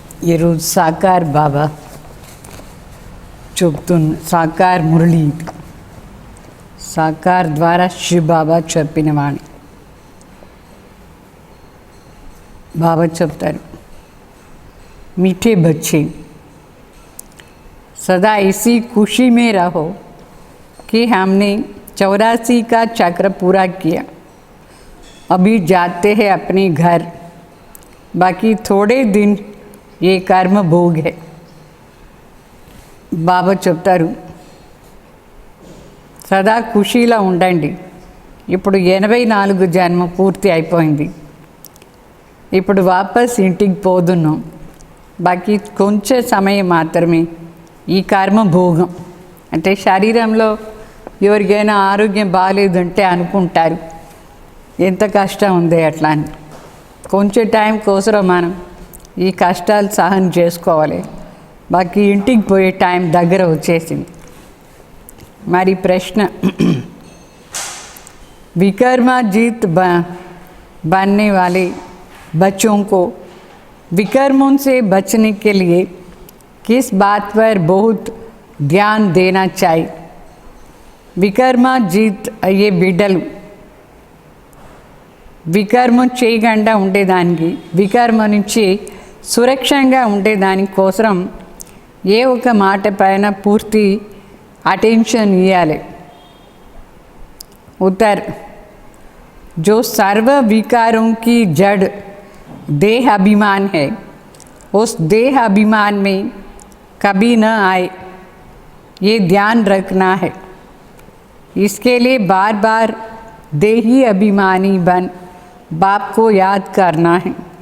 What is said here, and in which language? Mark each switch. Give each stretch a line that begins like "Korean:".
Telugu: ఈరోజు సాకార్ బాబా చెప్తున్న సాకార్ మురళి, సాకార్ ద్వారా శివ బాబా చెప్పిన వాణి. బాబా చెప్తారు,
Hindi: मीठे बच्चे सदा इसी खुशी में रहो कि हमने 84 का चक्र पूरा किया, अभी जाते हैं अपने घर, बाकी थोड़े दिन ये कर्म भोग है.
Telugu: బాబా చెప్తారు, సదా ఖుషీలా ఉండండి. ఇప్పుడు 84 జన్మ పూర్తి అయిపోయింది. ఇప్పుడు వాపస్ ఇంటికి పోతున్నాం. బాకీ కొంచెం సమయం మాత్రమే ఈ కర్మ భోగం. అంటే శరీరంలో ఎవరికైనా ఆరోగ్యం బాగాలేదంటే అనుకుంటారు ఎంత కష్టం ఉంది అట్లా అని. కొంచెం టైం కోసం మనం ఈ కష్టాలు సహనం చేసుకోవాలి. బాకీ ఇంటికి పోయే టైం దగ్గర వచ్చేసింది. మరి ప్రశ్న,
Hindi: विकर्माजीत बनने वाले बच्चों को विकर्मों से बचने के लिए किस बात पर बहुत ध्यान देना चाहिए?
Telugu: వికర్మాజీత్ అయ్యే బిడ్డలు వికర్మం చేయకుండా ఉండేదానికి, వికర్మ నుంచి సురక్షంగా ఉండేదాని కోసం ఏ ఒక మాట పైన పూర్తి అటెన్షన్ ఇవ్వాలి.
Hindi: उत्तर, जो सर्व विकारों की जड़ देह अभिमान है, उस देह अभिमान में कभी न आए, ये ध्यान रखना है. इसके लिए बार बार देही अभिमानी बन बाप को याद करना है.